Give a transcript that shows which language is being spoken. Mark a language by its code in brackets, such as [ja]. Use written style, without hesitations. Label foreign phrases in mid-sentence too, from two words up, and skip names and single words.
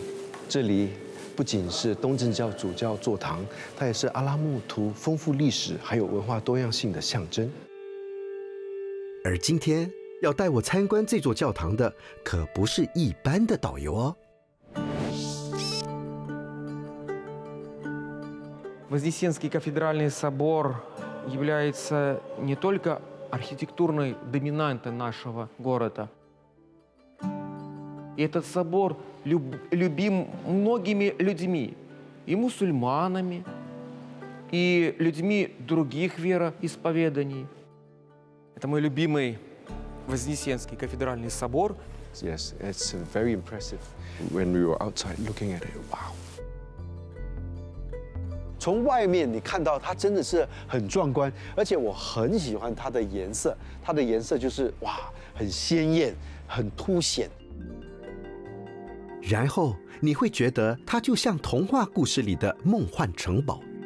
[zh] 这里不仅是东正教主教座堂，它也是阿拉木图丰富历史还有文化多样性的象征。而今天要带我参观这座教堂的，可不是一般的导游哦。 [ru] Вознесенский кафедральный собор является не только архитектурной доминантой нашего города. И этот собор любим многими людьми, и мусульманами, и людьми других вероисповеданий. Это мой любимый Вознесенский кафедральный собор. [en] Yes, it's very impressive. When we were outside looking at it, wow. [zh] 从外面你看到它真的是很壮观，而且我很喜欢它的颜色。它的颜色就是哇，很鲜艳，很凸显。然后你会觉得它就像童话故事里的梦幻城堡。